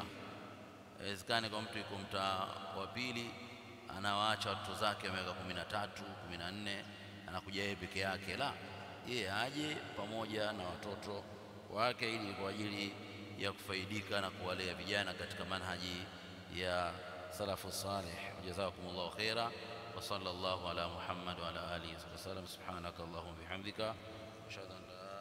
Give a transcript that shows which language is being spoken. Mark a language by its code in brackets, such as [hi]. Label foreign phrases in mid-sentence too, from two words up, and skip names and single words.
[sw] Haiwezekani kwa mtu yuko mtaa wa pili anawaacha watoto zake miaka 13, 14, anakuja yeye peke yake. La, yeye aje pamoja na watoto wake ili kwa ajili ya kufaidika na kuwalea vijana katika manhaji ya [ar] سلف صالح. جزاكم الله خيرا وصلى الله على محمد وعلى آله وسلم. سبحانك اللهم بحمدك أشهد أن لا